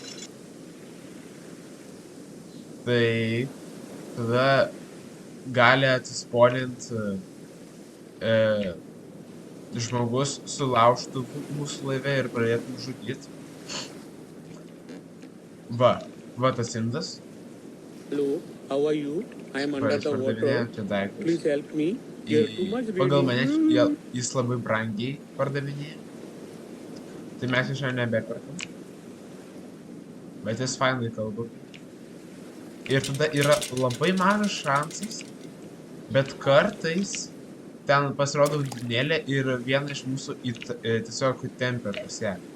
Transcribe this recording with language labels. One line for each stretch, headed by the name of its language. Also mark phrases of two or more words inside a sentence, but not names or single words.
Lithuanian: Tai tada gali atsispolinti žmogus sulaužtų mūsų laive ir pradėtų žudyti. Va tas indas.
English: Hello, how are you? I am under the water. Please help me.
Lithuanian: Pagal mane jis labai brangiai pardavinėja. Tai mes iš jo nebeperkam. Bet jis fainai kalba. Ir tada yra labai mažas šansas, bet kartais ten pasirodo undinėlė ir viena iš mūsų tiesiog tempia pas ją.